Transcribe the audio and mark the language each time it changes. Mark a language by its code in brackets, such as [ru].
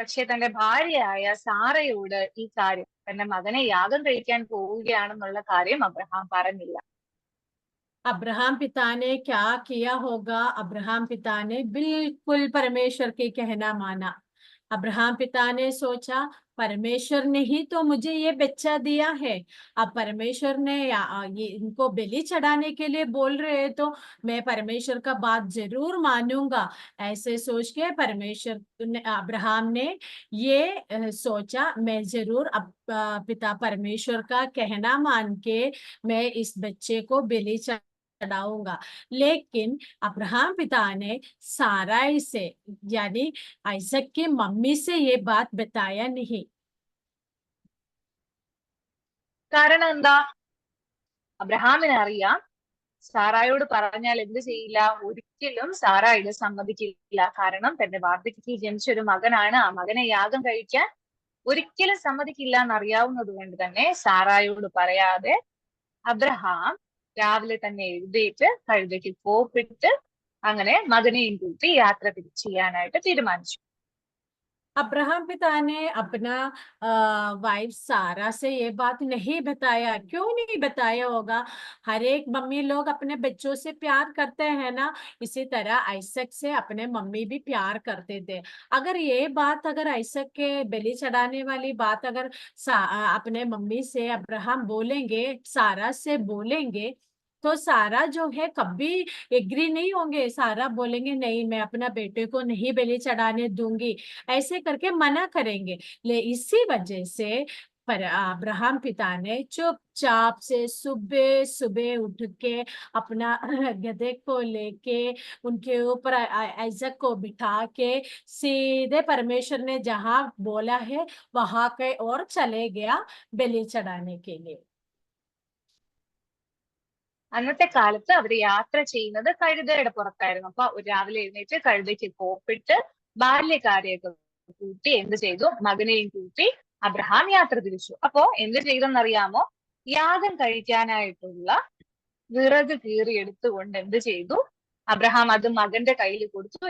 [ml] തന്റെ ഭാര്യയായ സാറയോട് ഈ കാര്യം, തന്റെ മകനെ യാഗം കഴിക്കാൻ പോവുകയാണെന്നുള്ള കാര്യം അബ്രഹാം പറഞ്ഞില്ല. [hi] अब्राहम पिता ने क्या किया होगा? अब्राहम पिता ने बिल्कुल परमेश्वर के कहना माना। अब्राहम पिता ने सोचा परमेश्वर ने ही तो मुझे ये बच्चा दिया है। अब परमेश्वर ने ये इनको बलि चढ़ाने के लिए बोल रहे हैं तो मैं परमेश्वर का बात जरूर मानूंगा। ऐसे सोच के अब्राहम ने ये सोचा मैं जरूर पिता परमेश्वर का कहना मान के मैं इस बच्चे को बलि चढ़ाऊंगा। लेकिन अब्राहम पिता ने साराई से यानी आइसक की मम्मी से ये बात बताया नहीं। [ml] കാരണം എന്താ? അബ്രഹാമിന് അറിയാം സാറായോട് പറഞ്ഞാൽ എന്ത് ചെയ്യില്ല, ഒരിക്കലും സാറാ ഇത് സമ്മതിക്കില്ല. കാരണം തന്റെ വാർദ്ധക്യത്തിൽ ജനിച്ച ഒരു മകനാണ്, ആ മകനെ യാഗം കഴിക്കാൻ ഒരിക്കലും സമ്മതിക്കില്ല എന്നറിയാവുന്നത് കൊണ്ട് തന്നെ സാറായോട് പറയാതെ അബ്രഹാം രാവിലെ തന്നെ എഴുന്നേറ്റ് കഴുതയ്ക്ക് കോപ്പിട്ട് അങ്ങനെ മകനെയും കൂട്ടി യാത്ര ചെയ്യാനായിട്ട് തീരുമാനിച്ചു. [hi] अब्राहम पिता ने अपना वाइफ सारा से ये बात नहीं बताया। क्यों नहीं बताया होगा? हर एक मम्मी लोग अपने बच्चों से प्यार करते हैं ना, इसी तरह आइसक से अपने मम्मी भी प्यार करते थे। अगर ये बात अगर आइसक के बलि चढ़ाने वाली बात अगर अपने मम्मी से अब्राहम बोलेंगे, सारा से बोलेंगे, तो सारा जो है कभी एग्री नहीं होंगे। सारा बोलेंगे नहीं मैं अपना बेटे को नहीं बलि चढ़ाने दूंगी, ऐसे करके मना करेंगे। ले इसी वजह से पर अब्राहम पिता ने चुपचाप से सुबह सुबह उठ के अपना गधे को लेके उनके ऊपर आइजक को बिठा के सीधे परमेश्वर ने जहां बोला है वहां के और चले गया बलि चढ़ाने के लिए। [ml] അന്നത്തെ കാലത്ത് അവർ യാത്ര ചെയ്യുന്നത് കഴുതയുടെ പുറത്തായിരുന്നു. അപ്പൊ രാവിലെ എഴുന്നേറ്റ് കഴുതയ്ക്ക് കോപ്പിട്ട് ബാല്യക്കാരെയൊക്കെ കൂട്ടി എന്ത് ചെയ്തു, മകനെയും കൂട്ടി അബ്രഹാം യാത്ര തിരിച്ചു. അപ്പോ എന്ത് ചെയ്തെന്നറിയാമോ? യാഗം കഴിക്കാനായിട്ടുള്ള വിറക് കീറിയെടുത്തുകൊണ്ട് എന്ത് ചെയ്തു, അബ്രഹാം അത് മകന്റെ കയ്യിൽ കൊടുത്തു.